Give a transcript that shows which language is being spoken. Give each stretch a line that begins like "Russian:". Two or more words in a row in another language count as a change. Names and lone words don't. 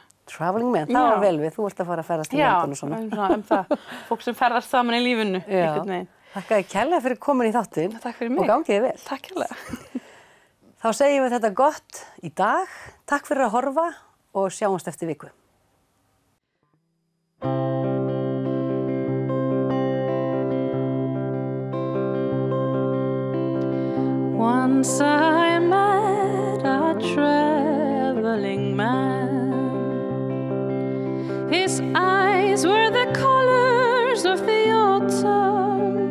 English: Traveling man,
Icelandic: það var vel við, þú ert að fara að ferðast í London og svona. Já, það, fólk sem ferðast saman í lífinu, einhvern veginn. Þakka þér kærlega fyrir komin í þáttinn. Takk fyrir mig. Og gangi þér vel. Takk kærlega. Þá segjum við þetta gott í dag. Takk fyrir að horfa og sjáumst eftir viku.
English: Once I met a traveling man. His eyes were the colors of the autumn.